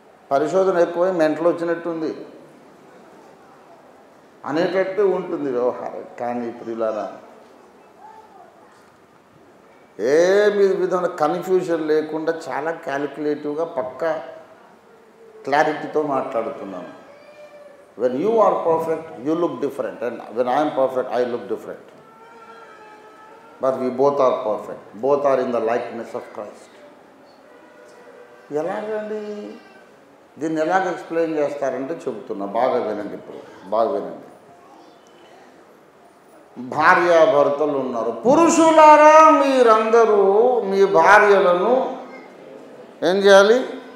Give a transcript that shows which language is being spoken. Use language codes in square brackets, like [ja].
[te] పరిశోధన ఎక్కువై మెంటలు వచ్చినట్టుంది అనేటట్టు ఉంటుంది వ్యవహారం. కానీ ప్రియులారా, ఏ విధమైన కన్ఫ్యూజన్ లేకుండా చాలా క్యాలిక్యులేటివ్గా పక్కా క్లారిటీతో మాట్లాడుతున్నాను. [en] When you are perfect, you look different, and when I am perfect, I look different. But we both are perfect. Both are in the likeness of Christ. [te] ఎలాగండి దీన్ని ఎలాగ ఎక్స్ప్లెయిన్ చేస్తారంటే చెబుతున్నా, బాగా వినండి. ఇప్పుడు బాగా వినండి. భార్యాభర్తలు ఉన్నారు. పురుషులారా, మీరందరూ మీ భార్యలను ఏం చేయాలి?